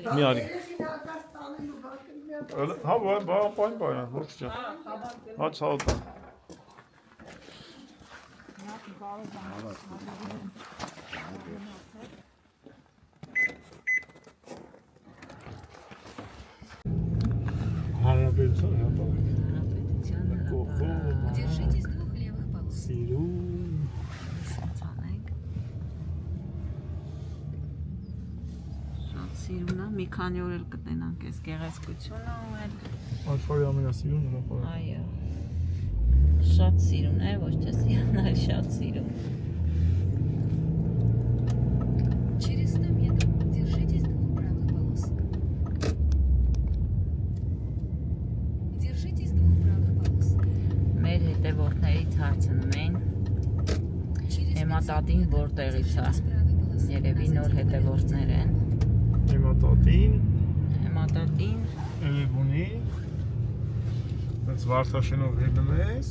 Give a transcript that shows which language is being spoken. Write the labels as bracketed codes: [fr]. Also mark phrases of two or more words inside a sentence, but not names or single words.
[hy] Մի արի։ Հա, բան, մորք ջան։ Հա, ցավ տան։ Հանրապետության հրապարակ։ [ru] Держитесь двух левых полос. [hy] Սիրուն։ Շատ սիրուն է, մի քանի օր էլ կտնենք այս գեղեցկությունը ու էլ Աշխարհի ամենասիրուն հրապարակ։ այո։ Շատ սիրուն է, ոչ թե սիրուն, այլ շատ սիրուն։ [ru] Через 100 метров держитесь двух правых полос. Держитесь двух правых полос. [hy] Մեր հետևորդներից հարցնում են, [ru] Через [hy] Էմատատին որտեղից է։ Երևի նոր հետևորդներ են։ Էմատատին, Էմատատին Էլեբունի, այս Վարդաշենով հետնում ես,